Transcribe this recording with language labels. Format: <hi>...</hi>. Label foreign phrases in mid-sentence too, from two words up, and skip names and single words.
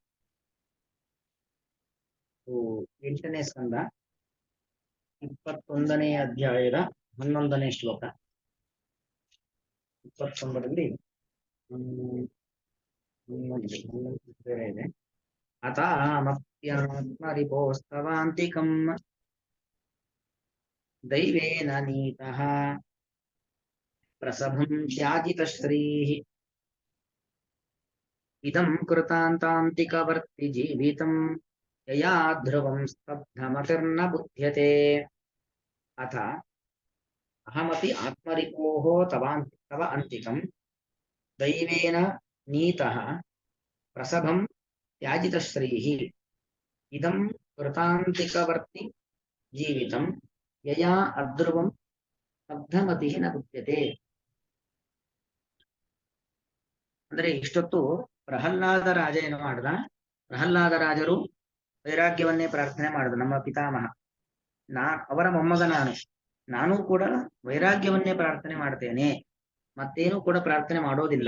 <kn>8ನೇ ಸ್ಕಂದ 21ನೇ ಅಧ್ಯಾಯದ 11ನೇ ಶ್ಲೋಕ. 29ರಲ್ಲಿ ಬೇರೆ ಇದೆ.</kn> <sa>ಅತಾಮಪ್ಯಾತ್ಮರಿಪೋಸ್ತವಾಂತಿಕಂ ದೈವೇನ ನೀತಃ ಪ್ರಸಭಂ ತ್ಯಾಜಿತಶ್ರೀಃ ಇದಂ ಕೃತಾಂತಾಂತಿಕವರ್ತಿ ಜೀವಿತಂ ಯಯಾ ಧ್ರುವಂ ಸ್ತಬ್ಧಮತಿರ್ನ ಬುಧ್ಯತೆ. ಅಥ ಅಹಮಪಿ ಆತ್ಮರಿಪೋಃ ತವ ಅಂತಿಕಂ ದೈವೇನ ನೀತಃ ಪ್ರಸಭಂ ತ್ಯಾಜಿತಶ್ರೀಃ ಇದಂ ಕೃತಾಂತಿಕವರ್ತಿ ಜೀವಿತಂ ಯಯಾ ಅಧ್ರುವಂ ಸ್ತಬ್ಧಮತಿಃ ನ ಬುಧ್ಯತೆ.</sa> <kn>ಅಂದ್ರೆ ಇಷ್ಟೊತ್ತು ಪ್ರಹ್ಲಾದ ರಾಜ ಏನು ಮಾಡ್ದ? ಪ್ರಹ್ಲಾದ ರಾಜರು ವೈರಾಗ್ಯವನ್ನೇ ಪ್ರಾರ್ಥನೆ ಮಾಡಿದ. ನಮ್ಮ ಪಿತಾಮಹ ಅವರ ಮೊಮ್ಮಗ ನಾನು ಕೂಡ ವೈರಾಗ್ಯವನ್ನೇ ಪ್ರಾರ್ಥನೆ ಮಾಡ್ತೇನೆ, ಮತ್ತೇನು ಕೂಡ ಪ್ರಾರ್ಥನೆ ಮಾಡೋದಿಲ್ಲ.</kn>